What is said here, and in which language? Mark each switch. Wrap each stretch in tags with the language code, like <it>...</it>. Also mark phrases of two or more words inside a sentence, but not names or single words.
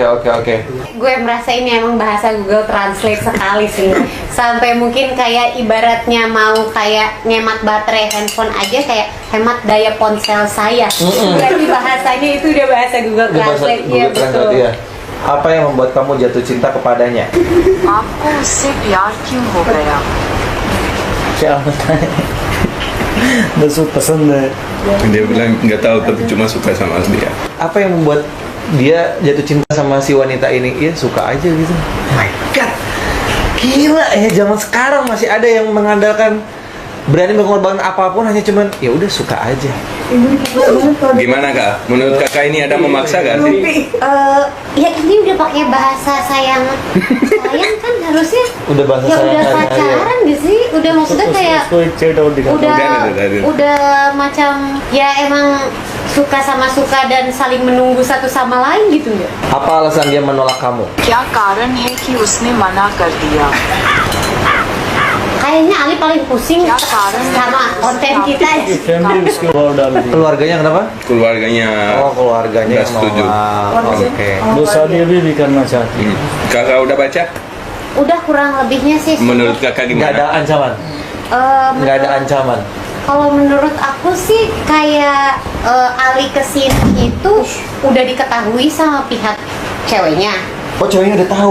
<id>Gue merasa ini emang bahasa Google Translate sekali sih. Sampai mungkin kayak ibaratnya mau kayak ngemat baterai handphone aja kayak hemat daya ponsel saya. Berarti bahasanya itu udah bahasa Google Translate. Iya betul. Ya. Apa yang membuat kamu jatuh cinta kepadanya?</id> <hi>आपको उससे प्यार क्यों हो गया? क्या बताएं? बस वो पसंद है.</hi> <id>Dia bilang nggak tahu tapi cuma suka sama dia. Apa yang membuat dia jatuh cinta sama si wanita ini? Ya suka aja gitu.</id> <en>Oh my god,</en> <id>gila ya, zaman sekarang masih ada yang mengandalkan berani mengorbankan apapun hanya cuman ya udah suka aja. Gimana kak? Menurut kakak ini ada memaksa gak sih? Ya ini udah pakai bahasa sayang kan harusnya. Udah bahasa ya sayang udah hari-hari pacaran gitu sih. Udah maksudnya kayak udah macam ya emang suka sama suka dan saling menunggu satu sama lain gitu ya. Apa alasan dia menolak kamu?</id> <hi>क्या कारण है कि उसने मना कर दिया?</hi> <id>Kayaknya Ali paling pusing sama konten kita ya.</id> <hi>फैमिली उसके ऊपर डाल दी.</hi> <id>Keluarganya kenapa? Keluarganya. Oh, keluarganya nggak yang setuju. Oke.</id> <hi>वो शादी अभी भी करना चाहती है.</hi> <id>Kakak udah baca? Udah kurang lebihnya sih. Menurut kakak Nggak ada gimana? ancaman. Nggak ada ancaman. Kalau menurut aku sih kayak Ali kesini itu udah diketahui sama pihak ceweknya. Oh, ceweknya udah tahu</id>